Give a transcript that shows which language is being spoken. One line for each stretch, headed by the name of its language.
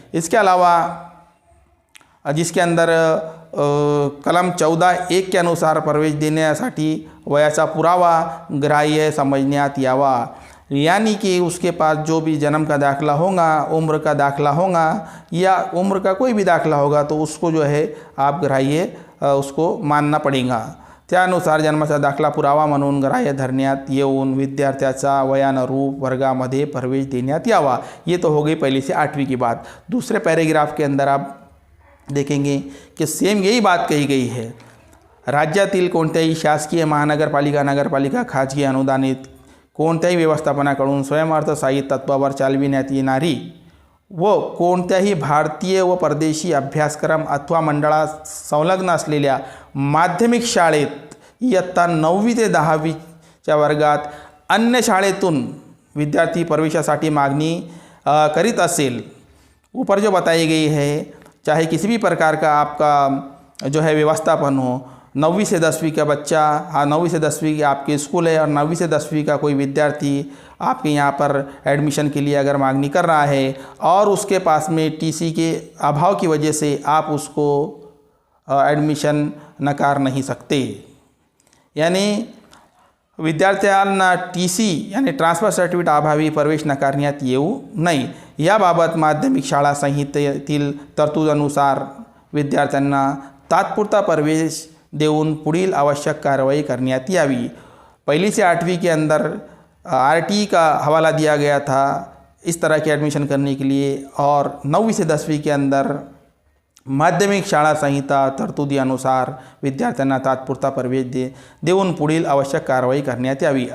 Hindi: इसके अलावा जिसके अंदर कलम 14(1) के अनुसार
Marathi: प्रवेश देण्यासाठी वयाचा पुरावा ग्राह्य समजण्यात यावा।
Hindi: यानी कि उसके पास जो भी जन्म का दाखला होगा, उम्र का दाखला होगा या उम्र का कोई भी दाखला होगा तो उसको जो है आप ग्राह्य उसको मानना पड़ेगा।
Marathi: त्यानुसार जन्माचा दाखला पुरावा म्हणून ग्राह्य धरण्यात येऊन विद्यार्थ्याचा वयानुरूप वर्गामध्ये प्रवेश देण्यात यावा।
Hindi: ये तो हो गई पहली से 8वीं की बात। दूसरे पैराग्राफ के अंदर आप देखेंगे कि सेम यही बात कही गई है।
Marathi: राज्यातील कोणत्याही शासकीय महानगरपालिका, नगरपालिका, खाजगी अनुदानित कोणत्याही व्यवस्थापनाकडून स्वयंअर्थसहाय्यित तत्वावर चालविण्यात येणारी व कोणत्याही भारतीय व परदेशी अभ्यासक्रम अथवा मंडळात संलग्न असलेल्या माध्यमिक शाळेत इयत्ता 9वी ते 10वीच्या वर्गात अन्य शाळेतून विद्यार्थी प्रवेशासाठी मागणी करीत असेल,
Hindi: ऊपर जो बताई गई है, चाहे किसी भी प्रकार का आपका जो है व्यवस्थापन हो, 9वीं से 10वीं का बच्चा, हाँ 9वीं से 10वीं आपके स्कूल है और 9वीं से 10वीं का कोई विद्यार्थी आपके यहाँ पर एडमिशन के लिए अगर मांगनी कर रहा है और उसके पास में TC के अभाव की वजह से आप उसको एडमिशन नकार नहीं सकते।
Marathi: यानी विद्यार्थ्यांना TC यानी ट्रान्सफर सर्टिफिकेट अभावी प्रवेश नकारण्यात येऊ नये। याबाबत माध्यमिक शाळा संहितेतील तरतुदीनुसार विद्यार्थ्यांना तात्पुरता प्रवेश देऊन पुढील आवश्यक कार्रवाई करण्यात यावी।
Hindi: पहली से 8वीं के अंदर RT का हवाला दिया गया था इस तरह के एडमिशन करने के लिए, और 9वीं से 10वीं के अंदर
Marathi: माध्यमिक शाळा संहिता तरतुदी अनुसार विद्यार्थ्यांना तात्पुरता प्रवेश देऊन पुढील आवश्यक कारवाई करण्यात यावी।